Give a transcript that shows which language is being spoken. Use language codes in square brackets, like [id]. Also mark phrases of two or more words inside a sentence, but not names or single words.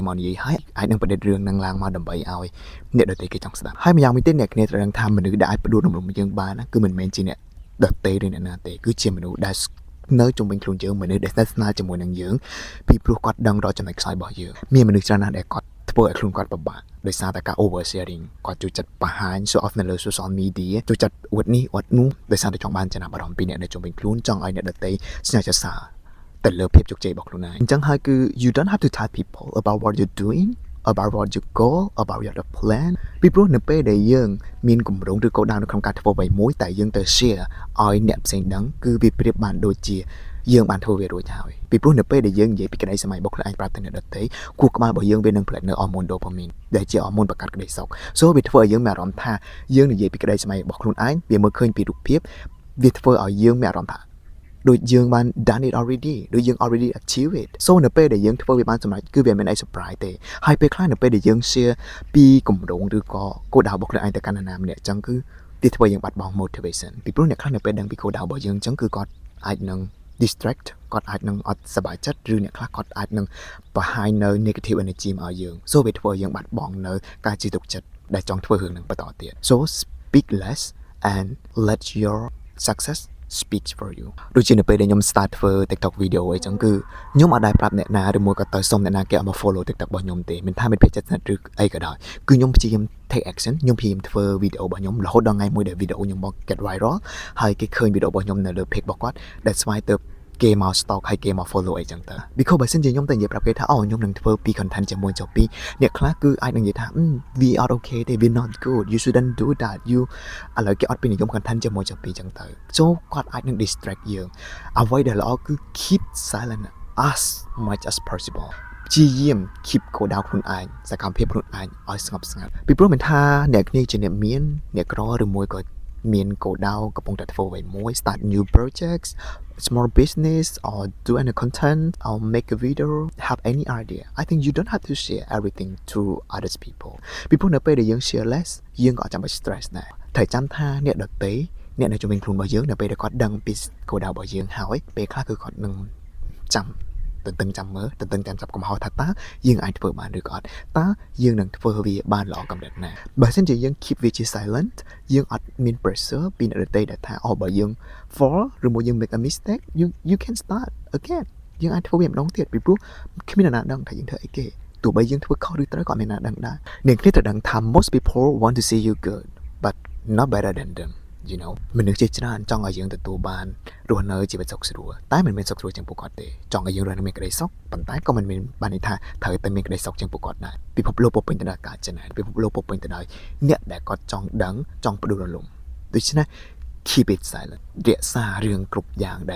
[km] មកនិយាយហើយអាចនឹងប្រឌិតរឿងហ្នឹងឡើងមកដើម្បីឲ្យអ្នកដទៃគេចង់ស្ដាប់ហើយម្យ៉ាងវិញទៀតអ្នកគ្នាត្រូវដឹងថាមនុស្សដែលអាចផ្ដួលរំលំយើងបានណាគឺមិនមែនជាអ្នកដទៃឬអ្នកណាទេគឺជា មនុស្សដែលនៅជុំវិញខ្លួនយើងមនុស្សដែលស្និទ្ធស្នាលជាមួយនឹងយើងពីព្រោះគាត់ដឹងរកចំណុចខ្សោយរបស់យើងមានមនុស្សច្រើនណាស់ដែលគាត់ធ្វើឲ្យខ្លួនគាត់ពិបាកដោយសារតែការ oversharing គាត់ចូលចិត្តបង្ហាញ [en] show off [km] នៅលើ [en] social media [km] ចូលចិត្តអួតនេះអួតនោះដោយសារតែចង់បានចំណាប់អារម្មណ៍ពីអ្នកដែលជុំវិញខ្លួនចង់ឲ្យអ្នកដទៃស្ញើចសើរទៅលើភាពជោគជ័យរបស់ខ្លួនឯងអញ្ចឹងហើយគឺ [en] you don't have to tell people about what you're doing about what you goal about your plan [km] ពីព្រោះនៅពេលដែលយើងមានគម្រោងឬក៏ដៅនៅក្នុងការធ្វើអ្វីមួយតែយើងទៅ share ឲ្យអ្នកផ្សេង ដឹងគឺវាប្រៀបបានដូចជាយើងបានធ្វើវារួចហើយពីព្រោះនៅពេលដែលយើងនិយាយពីក្តីសម័យរបស់ខ្លួនឯងប្រាប់ទៅអ្នកដទៃគូក្បាលរបស់យើងវានឹងផ្លែកនៅ [en] hormone dopamine [km] ដែលជា hormone បង្កើតក្តីសុខ so វាធ្វើឲ្យយើងមានអារម្មណ៍ថាយើងនិយាយពីក្តី សម័យរបស់ខ្លួនឯងវាមើលឃើញពីរូបភាពវាធ្វើឲ្យយើងមានអារម្មណ៍ថាដូចយើងបាន [en] done it already [km] ដូចយើង [en] already achieve it [km] so នៅពេលដែលយើងធ្វើវាបានសម្រេចគឺវាមិនអី surprise ទេ ហើយពេលខ្លះនៅពេលដែលយើង share ពីគម្រោងឬក៏គោលដៅរបស់ខ្លួនឯងទៅកាន់នរណាម្នាក់អញ្ចឹងគឺវាធ្វើឲ្យយើងបាត់បង់ motivation ពីព្រោះអ្នកខ្លះនៅពេល ដឹងពីគោលដៅរបស់យើងអញ្ចឹងគឺគាត់អាចនឹង distract គាត់អាចនឹងអត់សប្បាយចិត្តឬអ្នកខ្លះគាត់អាចនឹងបង្ហាញនៅ [en] negative energy [km] មកឲ្យយើង so វាធ្វើឲ្យយើងបាត់បង់នៅការជឿទុកចិត្តដែលចង់ធ្វើរឿងនឹងបន្តទៀត [en] so speak less and let your success speak for you [km] ដូចជានៅពេលដែលខ្ញុំ start ធ្វើ TikTok video អីចឹងគឺខ្ញុំអត់ដែលប្រាប់អ្នកណាឬមួយក៏ទៅសុំអ្នកណាគេឲ្យមក follow TikTok របស់ខ្ញុំទេមិនថាមាន page ចិត្តឬអីក៏ដោយ គឺខ្ញុំព្យាយាម [en] take action [km] ខ្ញុំព្យាយាមធ្វើ video របស់ខ្ញុំរហូតដល់ថ្ងៃមួយដែល video ខ្ញុំមក [en] get viral [km] ហើយគេឃើញ video របស់ខ្ញុំនៅលើ page របស់គាត់ [en] that's why [km] ទៅគេមក stalk ហើយគេមក follow អីចឹងទៅ because បើសិនជាខ្ញុំទៅនិយាយប្រាប់គេថាអូខ្ញុំនឹងធ្វើពី content ជាមួយចុះពីអ្នកខ្លះគឺអាចនឹងនិយាយថា [en] we are okay [km] ទេ we [en] not good you shouldn't do that you [km] ឥឡូវគេអត់ពីនិយម content ជាមួយចុះពីចឹងទៅ so គាត់អាចនឹង distract យើងអ្វីដែលល្អគឺ [en] keep silent as much as possible [km] ព្យាយាម keep គោលដៅខ្លួនឯងសកម្មភាពខ្លួនឯងឲ្យស្ងប់ស្ងាត់ពីព្រោះមិនថាអ្នកគ្នាជាអ្នកមានអ្នកក្រឬមួយក៏មានគោលដៅកំពុងតែធ្វើអ្វីមួយ [en] start new projects small business or do any content or make a video have any idea I think you don't have to share everything to other people [km] ពីព្រោះនៅពេលដែលយើង [en] share less [km] យើងក៏អត់ចាំបាច់ stress ដែរត្រូវចាំថាអ្នកដទៃអ្នកនៅជុំវិញខ្លួន របស់យើងនៅពេលដែលគាត់ដឹងពីគោលដៅរបស់យើងហើយពេលខ្លះគឺគាត់នឹងចាំទន្ទឹងចាំមើលទន្ទឹងចាំចាប់កំហុសថាតើយើងអាចធ្វើបានឬក៏អត់តើយើងនឹងធ្វើវាបានល្អកម្រិតណាបើមិនជាយើង keep វាជា silent យើងអត់មាន pressure ពីអ្នកដទៃដែលថាអូបើយើង fall ឬមួយយើង [en] make a mistake you can start again [km] យើងអាចធ្វើវាម្ដងទៀតពីព្រោះគ្មានអ្នកណាដឹងថាយើងធ្វើអីគេទោះបីយើងធ្វើខុសឬត្រូវក៏មានអ្នក ដឹងដែរអ្នកគ្នាត្រូវដឹងថា [en] most people want to see you good but not better than them you know [km] មនុស្សជាច្រើនចង់ឲ្យយើងទទួលបានរស់នៅជីវិតសុខស្រួលតែមិនមែនសុខស្រួលជាងពួកគាត់ទេចង់ឲ្យយើងរស់នៅមានក្តីសុខប៉ុន្តែក៏មិនមែនបានន័យថាត្រូវតែមានក្តីសុខជាងពួកគាត់ដែរពិភពលោកពោពេញទៅដោយការចំណាយពិភពលោកពោពេញទៅដោយអ្នកដែលគាត់ចង់ដឹងចង់ផ្ដួលរលំដូច្នេះ [en] keep it silent [km] រក្សារឿងគ្រប់យ៉ាងដែល